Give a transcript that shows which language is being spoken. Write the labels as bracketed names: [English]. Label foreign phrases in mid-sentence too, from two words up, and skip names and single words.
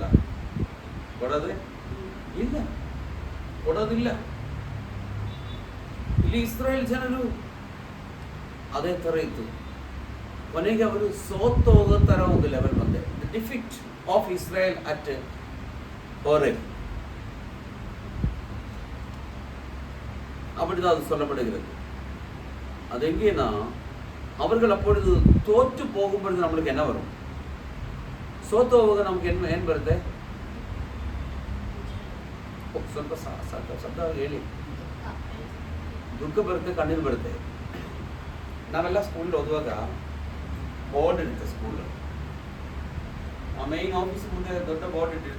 [Kannada] ಕೊಡೋದೇ ಇಲ್ಲ, ಕೊಡೋದಿಲ್ಲ. ಇಲ್ಲಿ ಇಸ್ರೇಲ್ ಜನರು ಅದೇ ಥರ ಇತ್ತು. ಕೊನೆಗೆ ಅವರು ಸೋತು ಹೋಗೋ ಥರ ಒಂದು ಲೆವೆಲ್ ಬಂದೆ. [English] the defeat of Israel at ஹோரேப். [Tamil] அப்படிதான் அது சொல்லப்படுகிறது. அது எங்கேனா அவர்கள் அப்பொழுது தோற்று போகும்பொழுது நம்மளுக்கு என்ன வரும்? [Kannada] ಸೋತೋವಾಗ ನಮ್ಗೆ ಏನು ಬರುತ್ತೆ? ಸ್ವಲ್ಪ ಶಬ್ದ ಹೇಳಿ. ದುಃಖ ಬರುತ್ತೆ, ಕಣ್ಣೀರು ಬರುತ್ತೆ. ನಾವೆಲ್ಲ ಸ್ಕೂಲ್ ಓದುವಾಗ ಬೋರ್ಡ್ ಇರುತ್ತೆ ಸ್ಕೂಲ್. [English] main office [Kannada] ಮುಂದೆ ದೊಡ್ಡ ಬೋರ್ಡ್ ಇಟ್ಟಿರುತ್ತೆ.